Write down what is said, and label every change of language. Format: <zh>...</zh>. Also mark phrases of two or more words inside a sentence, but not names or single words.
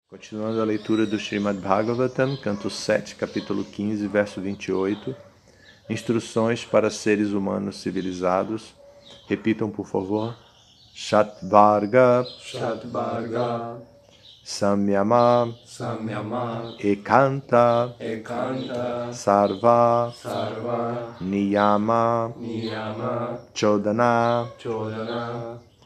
<pt>Continuando a leitura do Srimad Bhagavatam, canto 7, capítulo 15, verso 28. Instruções para seres humanos civilizados. Repitam, por favor.</pt> <sa>Shatvarga, Shatvarga, Samyama, Samyama, Ekanta, Ekanta, Sarva, Sarva, Niyama, Niyama, Chodana, Chodana,</sa>